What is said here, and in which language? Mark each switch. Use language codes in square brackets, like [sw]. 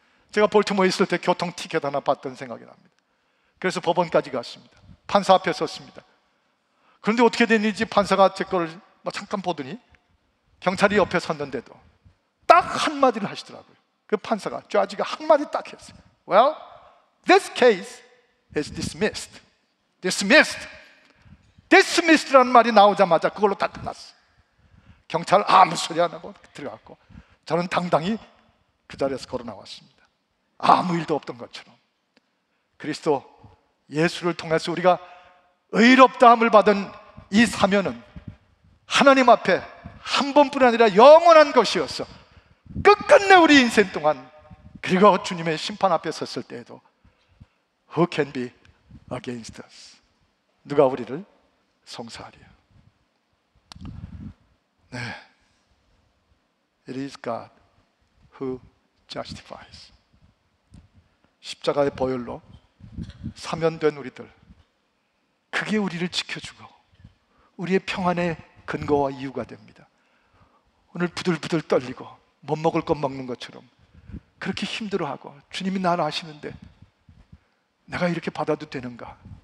[ko] 제가 볼티모어에 있을 때 교통 티켓 하나 받던 생각이 납니다. 그래서 법원까지 갔습니다. 판사 앞에 섰습니다. 그런데 어떻게 됐는지 판사가 제 거를 잠깐 보더니 경찰이 옆에 섰는데도 딱 한마디를 하시더라고요. 그 판사가, 좌지가 한마디 딱 했어요. [en] Well, this case is dismissed. Dismissed. [ko] Dismissed라는 말이 나오자마자 그걸로 다 끝났어요. 경찰 아무 소리 안 하고 들어갔고 저는 당당히 그 자리에서 걸어 나왔습니다. 아무 일도 없던 것처럼. 그리스도 예수를 통해서 우리가 의롭다함을 받은 이 사면은 하나님 앞에 한 번뿐 아니라 영원한 것이었어. 끝끝내 우리 인생 동안, 그리고 주님의 심판 앞에 섰을 때에도 [en] Who can be against us? [ko] 누가 우리를 송사하리요? [en] 네, It is God who justifies. [ko] 십자가의 보혈로 사면된 우리들, 그게 우리를 지켜주고 우리의 평안의 근거와 이유가 됩니다. 오늘 부들부들 떨리고 못 먹을 것 먹는 것처럼 그렇게 힘들어하고 주님이 나를 아시는데 내가 이렇게 받아도 되는가?